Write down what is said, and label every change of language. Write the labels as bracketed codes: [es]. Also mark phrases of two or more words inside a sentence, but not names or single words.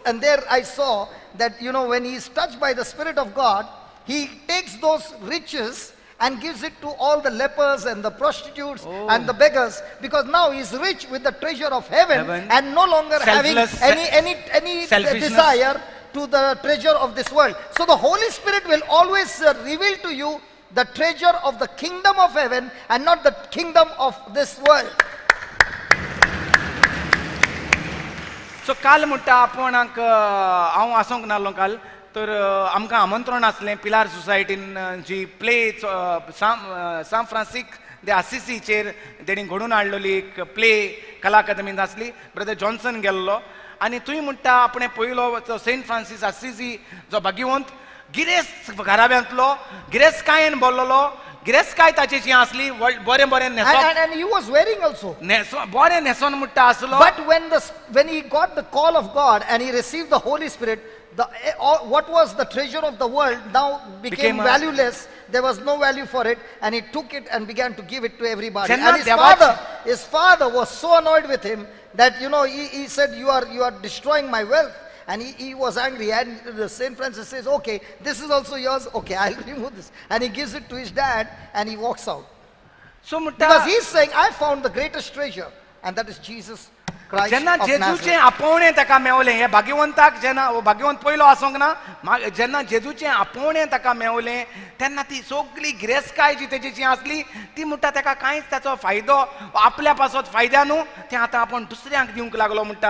[en] And there I saw that, when he is touched by the Spirit of God, he takes those riches and gives it to all the lepers and the prostitutes and the beggars, because now he is rich with the treasure of heaven and no longer having any selfishness. desire to the treasure of this world. So the Holy Spirit will always reveal to you the treasure of the kingdom of heaven and not the kingdom of this world. [kok] सो काल म्हणटा आपणाक हांव आसोंक नासलो काल, तर आमकां आमंत्रण आसलें पिलार सोसायटीन जी प्ले सान फ्रांसिस दे असिसीचेर तेणी घडोवन हाडलेली एक प्ले कला अकादमींत आसली. ब्रदर जॉन्सन गेल्लो आनी थंय म्हणटा आपणें पळयलो सेंट फ्रांसीस असिसी जो भाग्यवंत गिरेस्त घराब्यांतलो, गिरेस्तकायेन भरलेलो, गिरेस्तकाय ताचेची आसली, बरें न्हेसोन, [en] And he was wearing also. [kok] बरें न्हेसोन म्हणटा आसलो. [en] But when he got the call of God and he received the Holy Spirit, what was the treasure of the world now became valueless. There was no value for it, and he took it and began to give it to everybody. And his father was so annoyed with him that he said, you are destroying my wealth. And he was angry, and St. Francis says, okay, this is also yours, okay, I'll remove this. And he gives it to his dad, and he walks out. [kok] सो म्हणटा [en] Because he's saying, I found the greatest treasure, and that is Jesus Christ [kok] जेन्ना [en] of [kok] जेजूचें [en] Nazareth. [kok] आपोवणें ताका मेवलें, हे भाग्यवंताक जेन्ना भाग्यवंत पयलो आसोंक ना, जेन्ना जेजूचें आपोवणें ताका मेवलें तेन्ना ती सगळी गिरेस्तकाय जी तेची आसली ती म्हणटा ताका कांयच ताचो फायदो आपल्या पासत फायद्या न्हू, तें आतां आपूण दुसऱ्यांक दिवंक लागलो म्हणटा.